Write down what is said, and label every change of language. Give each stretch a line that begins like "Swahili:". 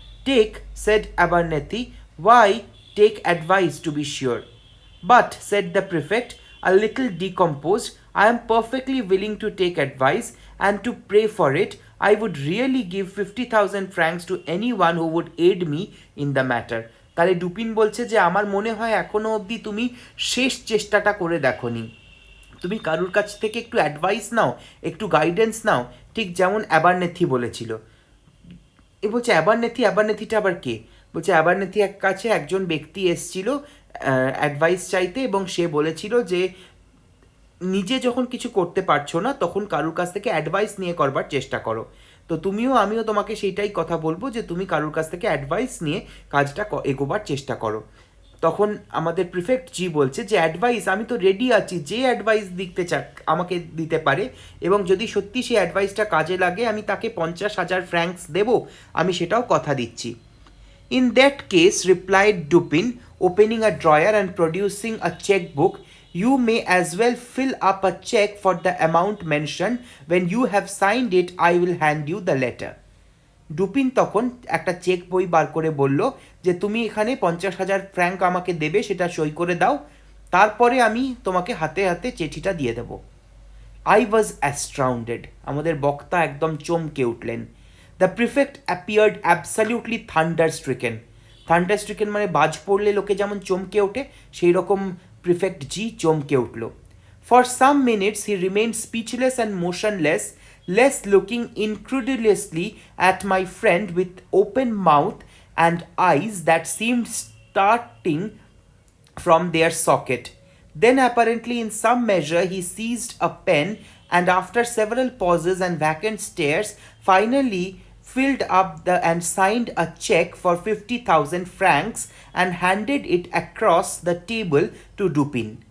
English: Take, said Abernethy. Why, take advice, to be sure. But, said the prefect, a little decomposed, I am perfectly willing to take advice, and to pray for it. I would really give 50,000 francs to anyone who would aid me in the matter.
Bangla: তাহলে Dupin বলছে যে আমার মনে হয় এখনো অবধি তুমি শেষ চেষ্টাটা করে দেখোনি, তুমি কারুর কাছ থেকে একটু অ্যাডভাইস নাও, একটু গাইডেন্স নাও, ঠিক যেমন অ্যাবারনেথি বলেছিল। এ বলছে অ্যাবারনেথিটা আবার কে? বলছে অ্যাবারনেথি কাছে একজন ব্যক্তি এসছিল অ্যাডভাইস চাইতে, এবং সে বলেছিল যে নিজে যখন কিছু করতে পারছো না তখন কারুর কাছ থেকে অ্যাডভাইস নিয়ে করবার চেষ্টা করো। তো আমিও তোমাকে সেইটাই কথা বলবো যে তুমি কারুর কাছ থেকে অ্যাডভাইস নিয়ে কাজটা এগোবার চেষ্টা করো। তখন আমাদের প্রিফেক্ট জি বলছে যে অ্যাডভাইস, আমি তো রেডি আছি, যে অ্যাডভাইস আমাকে দিতে পারে, এবং যদি সত্যি সেই অ্যাডভাইসটা কাজে লাগে আমি তাকে 50,000 ফ্র্যাঙ্কস দেবো, আমি সেটাও কথা দিচ্ছি।
English: In that case, replied Dupin, opening a drawer and producing a checkbook, you may as well fill up a check for the amount mentioned. When you have signed it, I will hand you the letter.
Bangla: Dupin তখন একটা check বই বার করে বলল যে তুমি এখানে 50,000 Frank আমাকে দেবে, সেটা সই করে দাও, তারপরে আমি তোমাকে হাতে হাতে চিঠিটা দিয়ে দেবো।
English: I was astounded.
Bangla: আমাদের বক্তা একদম চমকে উঠলেন.
English: The prefect appeared absolutely thunder-stricken.
Bangla: Thunder-stricken মানে বাজ পড়লে লোকে যেমন চমকে ওঠে, সেই রকম প্রিফেক্ট জি চমকে উঠল.
English: For some minutes he remained speechless and motionless, less looking incredulously at my friend with open mouth and eyes that seemed starting from their socket. Then, apparently, in some measure, he seized a pen and, after several pauses and vacant stares, finally filled up and signed a check for 50,000 francs and handed it across the table to Dupin.